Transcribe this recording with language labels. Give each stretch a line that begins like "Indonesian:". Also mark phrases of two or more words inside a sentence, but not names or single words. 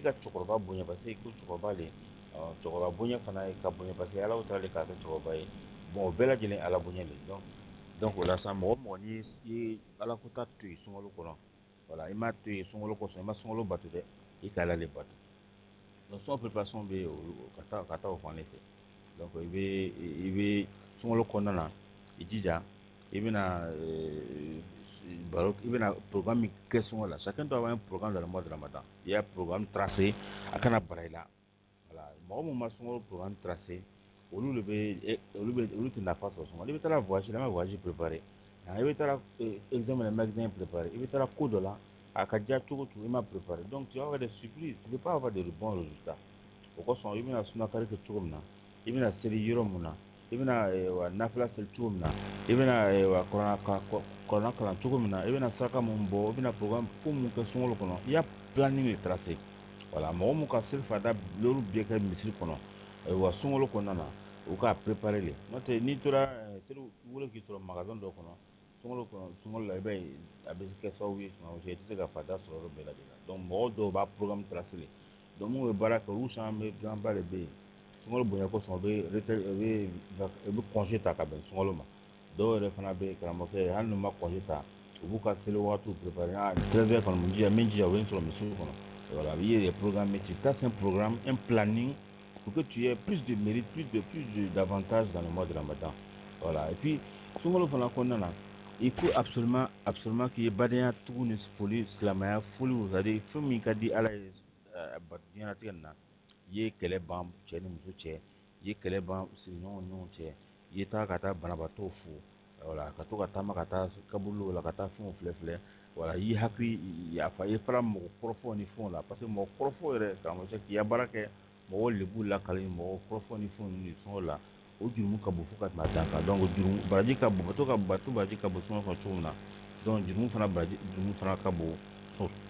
Bambara: ka cɛkɔrɔba bonya
French: parce que
Bambara: i ko cɛkɔrɔba de cɛkɔrɔba bonya fana ye ka bonya
French: parce que
Bambara: ala taala de k'a kɛ cɛkɔrɔba ye bon o bɛɛ lajɛlen ala bonya de donc o la sa mɔgɔ mɔgɔ n'i ye ala ko ta to yen sunkalo kɔnɔ voilà i m'a to yen sunkalo kɔsɔn i ma sunkalo bato dɛ i ka ala de bato donc sunkalo préparation bɛ yen ka taa o fan de fɛ donc i bɛ sunkalo kɔnɔna na i jija i bɛna programme min kɛ sunkalo la
French: chacun doit avoir un programme dans le mois de Ramadan il y a programme tracé
Bambara: a kana bara i la voilà mɔgɔ mun ma sunkalo
French: programme tracé
Bambara: olu tɛ nafa sɔrɔ sunkalo i bɛ taa voyage la i ma
French: voyage préparé
Bambara: i bɛ taa examen na i ma
French: examen préparé
Bambara: i bɛ taa ko dɔ la a ka diya cogo cogo i ma préparé
French: donc tu vas avoir des surprises tu ne peux pas avoir de bons résultats
Bambara: o kosɔn i bɛna sunakari kɛ cogo min na i bɛna seli yɔrɔ mun na i bɛna nafila seli cogo min na i bɛna kɔrɔna kalan cogo min na i bɛna saraka mun bɔ i bɛna programme ko mun kɛ sunkalo kɔnɔ i y'a
French: planning de tracé voilà
Bambara: mɔgɔ mun ka seli fada l'olu bɛɛ kɛ misiri kɔnɔ wa sunkalo kɔnɔna na u k'a
French: préparer le
Bambara: n'o tɛ n'i tora seli wolo k'i sɔrɔ magasin dɔ kɔnɔ sunkalo la i b'a ye a bɛ kɛ sababu ye tuma i tɛ se ka fada sɔrɔ yɔrɔ bɛɛ lajɛlen la donc mɔgɔ dɔw b'a
French: programme tracé le donc
Bambara: mun bɛ baara kɛ olu caman ba de bɛ yen sunkalo bonya kosɔn u bɛ congé ta ka bɛn sunkalo ma dɔw yɛrɛ fana bɛ karamɔgɔkɛ hali n'u ma congé ta u b'u ka seli waatiw préparer 13h kɔnɔ n jija u bɛ n sɔrɔ misiri kɔnɔ
French: voilà il y a des programmes tu tas un programme un planning pour que tu aies plus de mérite d'avantages dans le mois de Ramadan voilà et puis
Bambara: sunkalo fana kɔnɔna na
French: il faut absolument qu'il y ait
Bambara: badenya tugu ni foli silamɛya foliw
French: c'est-à-dire
Bambara: fɛn min ka di ala ye diɲɛlatigɛ nin na i ye kɛlɛ ban cɛ ni muso cɛ i ye kɛlɛ ban sigiɲɔgɔnw ni ɲɔgɔn cɛ i ye taa ka taa banabaatɔw fo voilà ka to ka taama ka taa kaburiw la ka taa fɛnw filɛ voilà i hakili yafa i fara mɔgɔ kɔrɔfɔw ni fɛnw la
French: parce que
Bambara: mɔgɔ kɔrɔfɔw yɛrɛ karamɔgɔ k'i ya baara kɛ mɔgɔw lebu lakali mɔgɔ kɔrɔfɔw ni fɛnw ni sɔngɔ la o jurumu ka bon fo ka tɛmɛ a dan kan donc baraji ka bon bato baraji ka bon sɔngɔ kan cogo min na donc jurumu fana ka bon